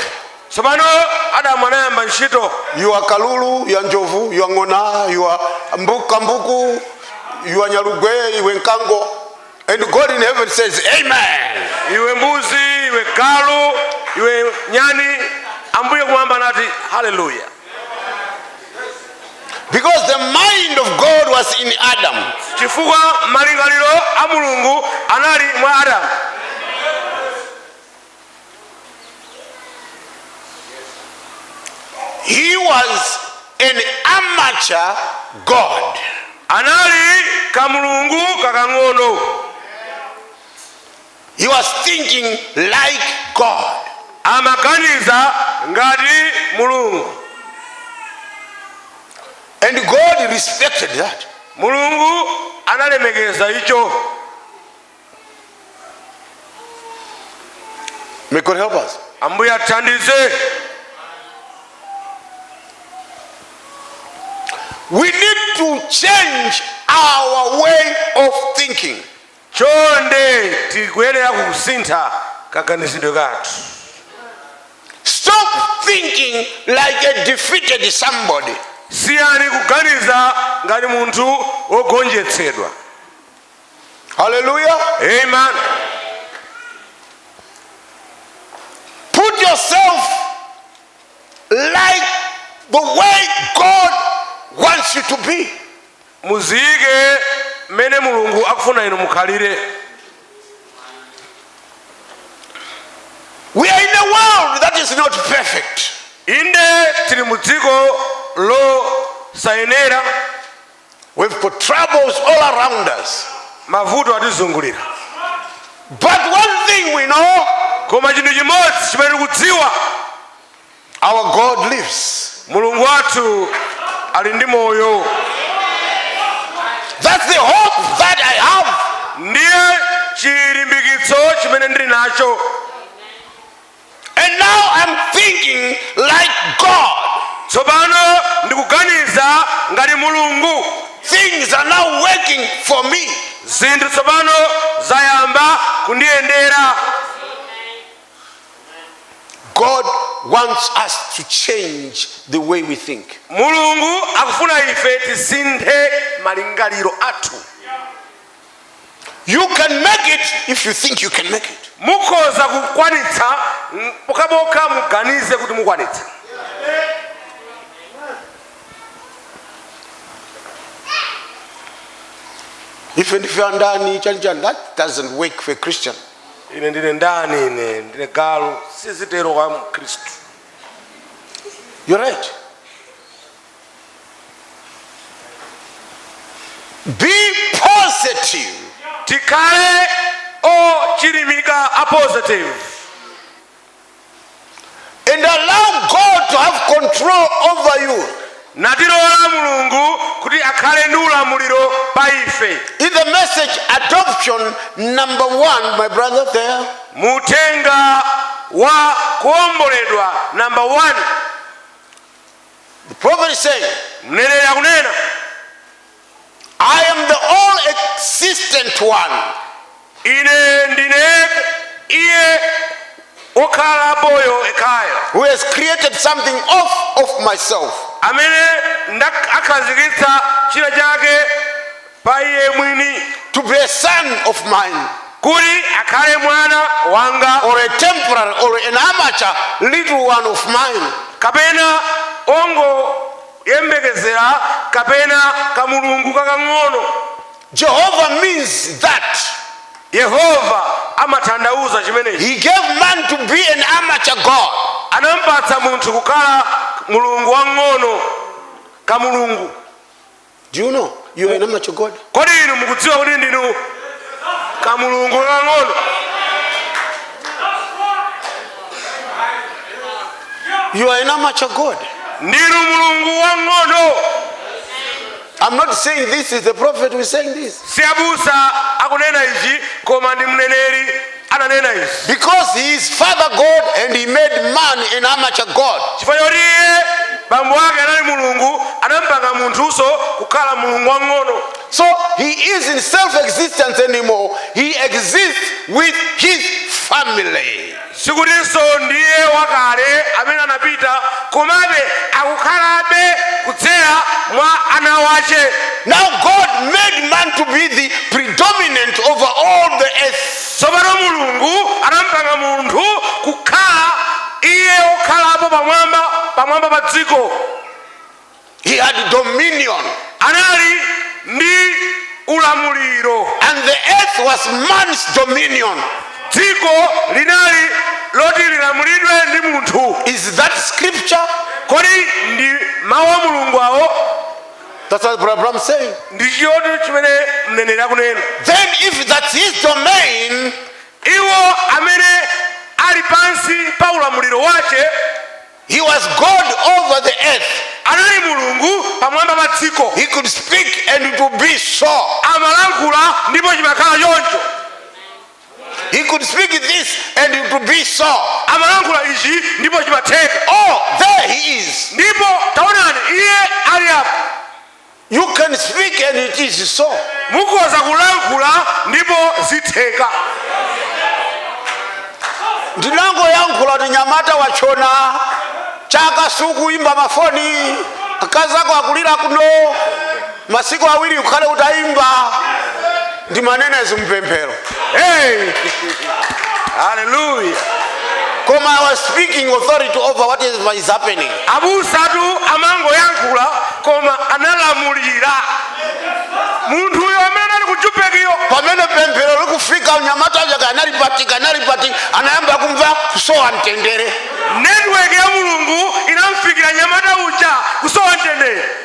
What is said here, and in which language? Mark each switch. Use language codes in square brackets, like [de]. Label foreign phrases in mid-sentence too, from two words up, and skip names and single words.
[ny] Tsopano Adamu anayamba ntchito. [en] You are kalulu, you are njovu, you are ng'ona, you are mbuku, you are nyalugwe, you are nkango. And God in heaven says, Amen. [ny] Iwe mbuzi, iwe galu, iwe nyani, Ambuye kumwamba nati hallelujah. [en] Because the mind of God was in Adam. [ny] Chifukwa malingaliro a Mulungu anali mwa Adamu. [en] He was an amateur God. [ny] Anali kamulungu kakang'ono. [en] He was thinking like God. [ny] Amaganiza ngati Mulungu. [en] And God respected that. [ny] Mulungu analemekeza icho. [en] May God help us. [ny] Ambuye athandize. [en] We need to change our way of thinking. [ny] Chonde tikuyenera kusintha kaganizidwe kathu. [en] Stop thinking like a defeated somebody. [ny] Siyani kuganiza ngati munthu wogonjetsedwa. [en] Hallelujah. Amen. Put yourself like the way God wants you to be. [ny] Muzike mene Mulungu akufuna inu mukhalire. [en] We are in a world that is not perfect. [ny] Inde tili mu dziko losayenera. [en] We've got troubles all around us. [ny] Mavuto atizungulira. [en] But one thing we know, [ny] Koma chinthu chimodzi chimene tikudziwa, [en] our God lives. [ny] Mulungu wathu ali ndi moyo. [en] That's the hope that I have. [ny] Ndiye chilimbikitso chimene ndili nacho. [en] And now I'm thinking like God. [ny] Tsopano ndikuganiza ngati Mulungu. [en] Things are now working for me. [ny] zinthu tsopano zayamba kundiyendera. [en] God wants us to change the way we think. [ny] Mulungu akufuna ife tisinthe malingaliro athu. [en] You can make it if you think you can make it. [ny] Mukhoza kukwanitsa pokaboka muganize kuti mukwanitsa. [en] Even if you are [ny] ndani chanja, [en] that doesn't work for a Christian. [ny] Ine ndine ndani, ine ndine galu, sizitero kwa Mkristu. [en] You're right. Be positive. [ny] Tikale o chilimika a positive. [en] And allow God to have control over you. [ny] Natilola Mulungu kuti akhale ndi ulamuliro pa ife. [en] In the message adoption number 1, my brother there. [ny] Mutenga wa kuomboledwa number 1. [en] The prophet is saying, [ny] Mneneri akunena, [en] I am the all-existent one. [ny] ine ndine iye okhala boyo ekaya. [en] Who has created something of myself. [ny] Amene akhazikitsa china chake pa iye mwini. [en] To be a son of mine. [ny] Kuti akhale mwana wanga. [en] Or a temporary or an amateur little one of mine. [ny] Kapena ongo yembekezera kapena kamulungu kakang'ono. [en] Jehovah means that. [ny] Yehova amathandauza chimenechi. [en] He gave man to be an amateur God. [ny] Anampatsa munthu kukhala mulungu wang'ono kamulungu. [en] Do you know you are an amateur God? [ny] Kodi inu mukudziwa kuti ndinu kamulungu kakang'ono? [en] You are an amateur God. [ny] Ndinu mulungu wang'ono. [en] I'm not saying this is the prophet who is saying this. [ny] Si abusa akunena ichi koma ndi mneneri ananena ichi. [en] Because he is Father God and he made man an amateur God. [ny] Chifukwa choti iye bambo wake anali mulungu anampanga munthuso kukhala mulungu wang'ono. [en] So he isn't self-existent anymore. He exists with his family. [ny] Sikutinso ndiye wakale amene anapita komabe akukhalabe kudzera mwa ana wache. [en] Now God made man to be the predominant over all the earth. [ny] Tsopano mulungu anampanga munthu kukhala iye okhalapo pamwamba pa dziko. [en] He had dominion. [ny] Anali ndi ulamuliro. [en] And the earth was man's dominion. [ny] Dziko linali loti lilamulidwe ndi munthu. [en] Is that scripture? [ny] Kodi ndi mawu a mulungu awo? [en] That's what Abraham is saying. [ny] Ndi chiyoti chimene mneneri akunena. [en] Then if that's his domain, [ny] Iwo amene ali pansi pa ulamuliro wache, [en] he was God over the earth. [ny] anali mulungu pamwamba pa dziko. [en] He could speak and it would be so. [ny] Amalankhula ndipo chimakhala choncho. [en] He could speak this and it would be so. [ny] Amalankhula ichi ndipo chimatheka. [en] Oh, there he is. [ny] Ndipo taonani iye ali apo. [en] You can speak and it is so. [ny] Mukhoza kulankhula ndipo zitheka. Ndinangoyankhula ndi nyamata wachona chaka sukuimba mafoni akazi ako akulira kuno masiku awiri ukhale utayimba ndi manena ezimpemphero. [en] Hey! Hallelujah. Koma I was speaking authority over what is happening. [ny] Abusatu amangoyankhula koma analamulira. Munthu uyo amene ali kuchupekiyo. Pamene pemphero likufika nyamata aja kanalipati anayamba kumva kusowa mtendere. Network ya mulungu inamfikira nyamata uja kusowa mtendere.